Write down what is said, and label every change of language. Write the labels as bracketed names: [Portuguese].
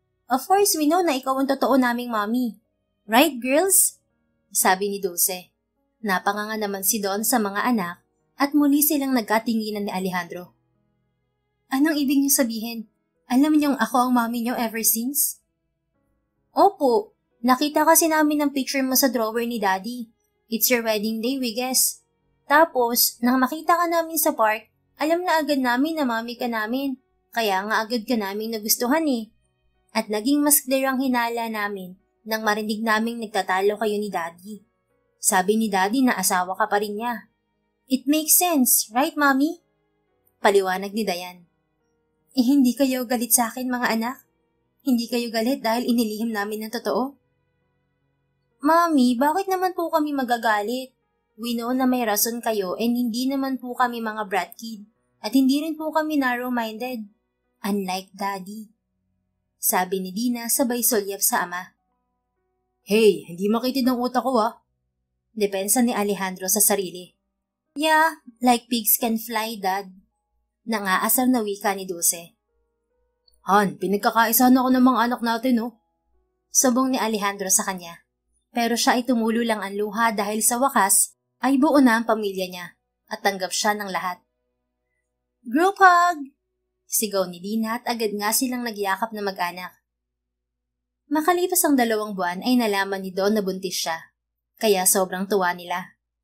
[English] Of course, we know [Filipino] na ikaw ang totoo naming mommy. [English] Right, girls? [Filipino] Sabi ni Dulce. Napanganga naman si Don sa mga anak at muli silang nagkatinginan ni Alejandro. Anong ibig niyo sabihin? Alam niyong ako ang mommy niyo [English] ever since? [Filipino] Opo, nakita kasi namin ang picture mo sa drawer ni Daddy. [English] It's your wedding day, we guess. [Filipino] Tapos, nang makita ka namin sa park, alam na agad namin na mommy ka namin. Kaya nga agad ka namin nagustuhan eh. At naging mas clear ang hinala namin nang marinig naming nagtatalo kayo ni Daddy. Sabi ni Daddy na asawa ka pa rin niya. [English] It makes sense, right, Mommy? [Filipino] Paliwanag ni Dayan. Hindi kayo galit sa akin, mga anak? Hindi kayo galit dahil inilihim namin ng totoo? Mommy, bakit naman po kami magagalit? [English] We know [Filipino] na may rason kayo and hindi naman po kami mga brat kid. At hindi rin po kami narrow-minded. [English] Unlike Daddy. [Filipino] Sabi ni Dina sabay sulyap sa ama. Hey, hindi makitid ang utak ko Depensa ni Alejandro sa sarili. [English] Yeah, like pigs can fly, Dad. [Filipino] Nangaasar na wika ni Dulce. Han, pinagkakaisa na ako ng mga anak natin, Sabong ni Alejandro sa kanya. Pero siya ay tumulo lang ang luha dahil sa wakas ay buo na ang pamilya niya at tanggap siya ng lahat. [English] Group hug! [Filipino] Sigaw ni Dina at agad nga silang nagyakap na mag-anak. Makalipas ang 2 buwan ay nalaman ni Don na buntis siya, kaya sobrang tuwa nila.